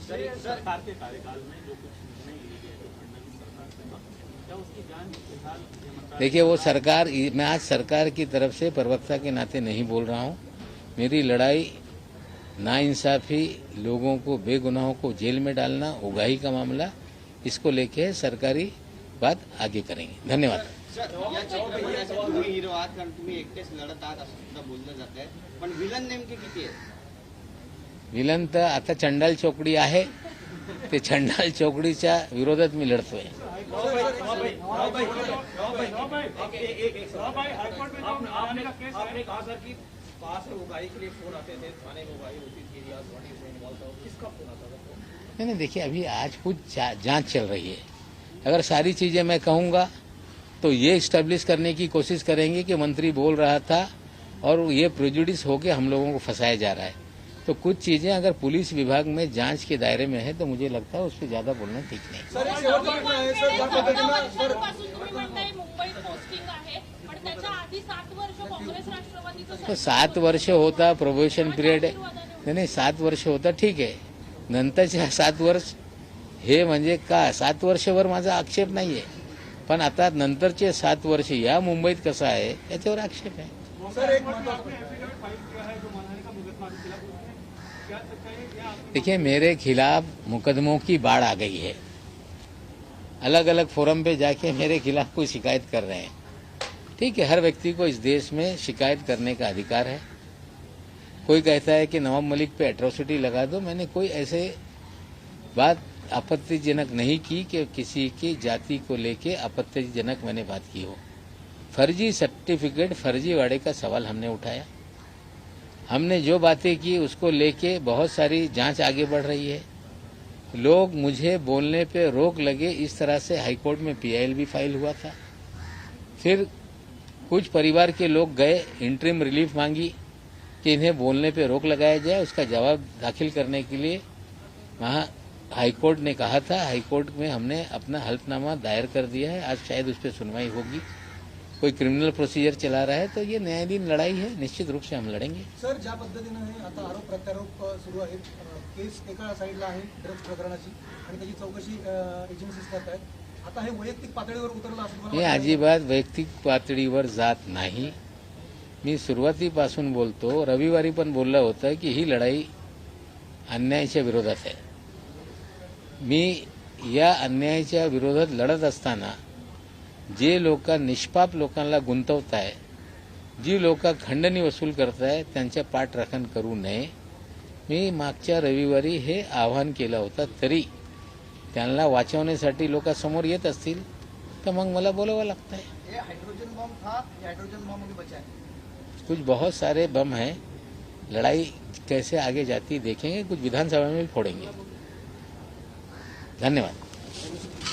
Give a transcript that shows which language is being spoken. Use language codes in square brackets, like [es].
[hi] सरकार के कार्यकाल में जो कुछ निर्णय लिए गए थे फडणवीस सरकार से, क्या उसकी जांच फिलहाल? देखिए, वो सरकार, मैं आज सरकार की तरफ से प्रवक्ता के नाते नहीं बोल रहा हूँ। मेरी लड़ाई नाइंसाफी, लोगों को बेगुनाहों को जेल में डालना, उगाही का मामला, इसको लेके सरकारी बात आगे करेंगे। धन्यवाद। [mr] तुम्ही हिरो आहात कारण तुम्ही एकटेच लढत आहात असं सुद्धा बोललं जात आहे, पण विलन नेमके किती आहेत? विलन तर आता चंडाल चौकडी आहे, ते चंडाल चौकडीच्या विरोधात मी लढतोय। [hi] आपने कहा सर कि पास में उगाही के लिए फोन आते थे, थाने में उगाही होती थी, किसका फोन आता था? नहीं, देखिए अभी आज कुछ जांच चल रही है, अगर सारी चीजें मैं कहूंगा तो ये इस्टेब्लिश करने की कोशिश करेंगे कि मंत्री बोल रहा था और ये प्रेजुडिस होके हम लोगों को फंसाया जा रहा है। तो कुछ चीजें अगर पुलिस विभाग में जांच के दायरे में है तो मुझे लगता है उस पर ज्यादा बोलना ठीक नहीं। [mr] सर एक शेवटचा प्रश्न आहे सर, ज्या पद्धतीनं सर तुम्ही म्हणताय मुंबईत पोस्टिंग आहे पण त्याच्या आधी 7 वर्ष काँग्रेस राष्ट्रवादीचं तो 7 वर्ष होता प्रोबेशन पिरियड, नाही 7 वर्ष होता ठीक आहे, नंतरचे 7 वर्ष हे म्हणजे का 7 वर्षभर माझा आक्षेप नाहीये, पण आता नंतरचे 7 वर्ष या मुंबईत कसं आहे याच्यावर आक्षेप आहे। सर एक महत्त्वाचा [hi] देखिए मेरे खिलाफ मुकदमों की बाढ़ आ गई है, अलग अलग फोरम पे जाके मेरे खिलाफ कोई शिकायत कर रहे हैं। ठीक है, हर व्यक्ति को इस देश में शिकायत करने का अधिकार है। कोई कहता है कि नवाब मलिक पे एट्रोसिटी लगा दो, मैंने कोई ऐसे बात आपत्तिजनक नहीं की कि किसी की जाति को लेके आपत्तिजनक मैंने बात की हो। फर्जी सर्टिफिकेट फर्जीवाड़े का सवाल हमने उठाया, हमने जो बातें की उसको लेके बहुत सारी जांच आगे बढ़ रही है। लोग मुझे बोलने पे रोक लगे, इस तरह से हाईकोर्ट में पीआईएल भी फाइल हुआ था। फिर कुछ परिवार के लोग गए, इंटरिम रिलीफ मांगी कि इन्हें बोलने पे रोक लगाया जाए, उसका जवाब दाखिल करने के लिए वहाँ हाईकोर्ट ने कहा था। हाईकोर्ट में हमने अपना हल्फनामा दायर कर दिया है, आज शायद उस पर सुनवाई होगी। कोई क्रिमिनल प्रोसीजर चला रहा है तो ये न्यायाधीन लढाई है, निश्चित रूप से हम लढेंगे। [mr] सर ज्या पद्धतीनं हे आता आरोप प्रत्यारोप सुरू आहेत, केस एका साईडला आहे ड्रग्ज प्रकरणाची आणि त्याची चौकशी एजन्सीज करत आहेत, आता हे वैयक्तिक पातळीवर उतरलं असं तुम्हाला मी अजिबात वैयक्तिक पातळीवर जात नाही। मी सुरुवातीपासून बोलतो, रविवारी पण बोललं होतं की ही लढाई अन्यायाच्या विरोधात आहे। मी या अन्यायाच्या विरोधात लढत असताना जे लोक निष्पाप लोकांना गुंतवताय, जी लोक खंडणी वसूल करताय त्यांच्या पाठराखण करू नये। मी मागच्या रविवारी हे आवाहन केलं होतं, तरी त्यांना वाचवण्यासाठी लोक समोर येत असतील तर मग मला बोलावं लागतंय। [hi] ये हाइड्रोजन बम था, ये हाइड्रोजन बम अभी बचा है। कुछ बहुत सारे बम हैं, लड़ाई कैसे आगे जाती देखेंगे, कुछ विधानसभा में भी फोड़ेंगे। धन्यवाद।